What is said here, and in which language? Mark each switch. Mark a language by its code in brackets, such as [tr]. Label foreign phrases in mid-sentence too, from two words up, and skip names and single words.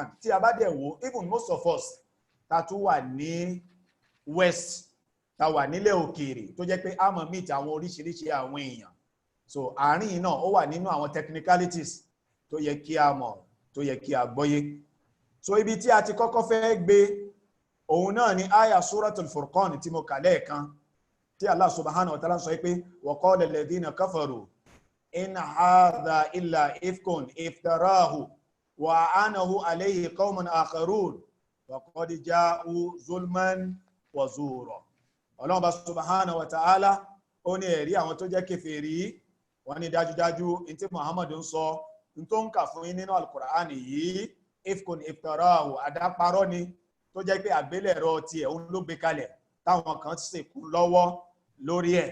[yo] Tí a bá dẹ̀ wò, [en] even most of us [yo] ta tún wà ní west, ta wà nílẹ̀ òkèèrè, tó jẹ́ pé a mọ̀ meet àwọn oríṣiríṣi àwọn èèyàn. So àárín náà ó wà nínú àwọn technicalities tó yẹ kí a mọ̀, tó yẹ kí a gbọ́yé. So ibi tí a ti kọ́kọ́ fẹ́ gbé òun náà ni aya Suratul Furqan tí mo kà lẹ́ẹ̀kan, tí Allah [ar] سبحانه وتعالى [yo] sọ pé [ar] وقال الذين كفروا إن هذا إلا إفك افتراه وأعانه عليه قوم آخرون وقد جاؤوا ظلما وزورا. [yo] Ọlọ́run bá [ar] سبحانه وتعالى [yo] ó ní ẹ̀rí àwọn tó jẹ́ kèfèrí, wọ́n ní dájúdájú in tí Muhammad ń sọ, in tó ń kà fún yín nínú al-Qur'an yìí, [ar] إفك افتراه, [yo] àdáparọ́ ni tó jẹ́ pé àgbélẹ̀rọ ti ẹ̀ ń ló gbé kalẹ̀ táwọn kan sì kú lọ́wọ́ lórí ẹ̀.